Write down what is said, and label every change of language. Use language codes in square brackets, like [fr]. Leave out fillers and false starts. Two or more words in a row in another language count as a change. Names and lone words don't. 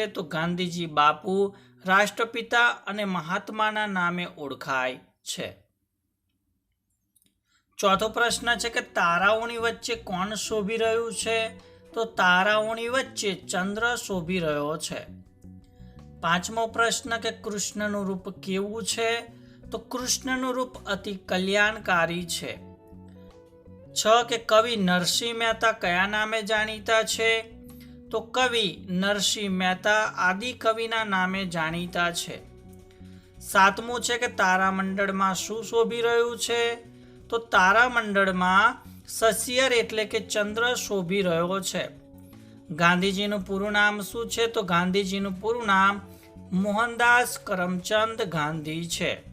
[gu] તો ગાંધીજી બાપુ, રાષ્ટ્રપિતા અને મહાત્માના નામે ઓળખાય છે। ચોથો પ્રશ્ન [hi] है कि [gu] તારાઓની વચ્ચે કોણ શોભી રહ્યું છે? તો તારાઓની વચ્ચે ચંદ્ર શોભી રહ્યો છે। પાંચમો પ્રશ્ન કિ કૃષ્ણનું રૂપ કેવું છે? તો કૃષ્ણનું રૂપ અતિ કલ્યાણકારી છે। 6 કિ કવિ નરસિંહ મહેતા કયા નામે જાણીતા છે? તો કવિ નરસિંહ મહેતા આદિ કવિના નામે જાણીતા છે। 7મો [hi] है कि [gu] તારામંડળ મેં શું શોભી રહ્યું છે? તો તારામંડળ મેં સસિયર એટલે કે ચંદ્ર શોભી રહ્યો છે। ગાંધીજીનું પૂરું નામ શું છે? તો ગાંધીજીનું પૂરું નામ મોહનદાસ કરમચંદ ગાંધી છે।